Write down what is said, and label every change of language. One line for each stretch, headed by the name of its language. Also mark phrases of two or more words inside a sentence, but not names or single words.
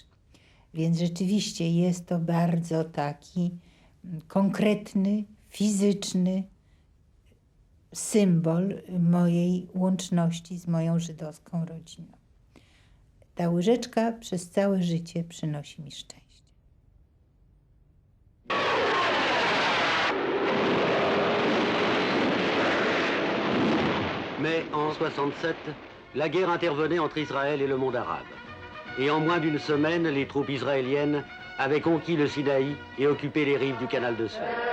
Polish: Więc rzeczywiście jest to bardzo taki konkretny, fizyczny symbol mojej łączności z moją żydowską rodziną. Ta łyżeczka przez całe życie przynosi mi szczęście.
French: Mais en 67, la guerre intervenait entre Israël et le monde arabe. Et en moins d'une semaine, les troupes israéliennes avaient conquis le Sinaï et occupé les rives du canal de Suez.